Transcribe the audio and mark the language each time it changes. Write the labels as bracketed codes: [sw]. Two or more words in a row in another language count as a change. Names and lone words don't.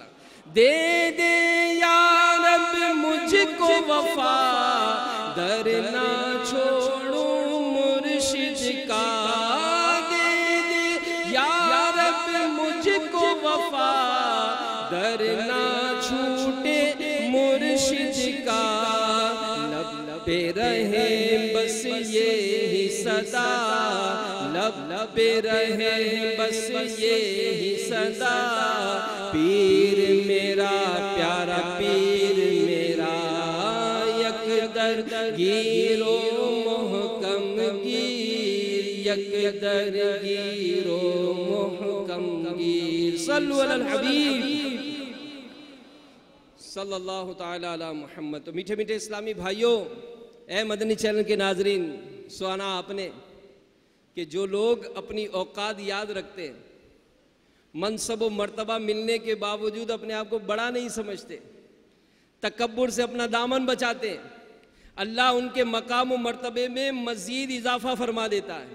[ur] دے دے یا رب مجھ کو وفا، در نہ چھوڑوں مرشد کا، دے دے یا رب مجھ کو وفا، در نہ چھوٹے مرشد کا۔ لب پہ رہے بس یہی صدا، لب پہ رہے بس یہی صدا، پیر میرا پیارا پیر میرا، [fa] یک در گیر و محکم گیر، یک در گیر و محکم گیر۔ [ar] صلو علی الحبیب صلی اللہ تعالی علی محمد۔ [ur] تو میٹھے میٹھے اسلامی بھائیوں، اے مدنی چینل کے ناظرین، سنا آپ نے کہ جو لوگ اپنی اوقات یاد رکھتے ہیں، منصب و مرتبہ ملنے کے باوجود اپنے آپ کو بڑا نہیں سمجھتے، تکبر سے اپنا دامن بچاتے ہیں، اللہ ان کے مقام و مرتبے میں مزید اضافہ فرما دیتا ہے۔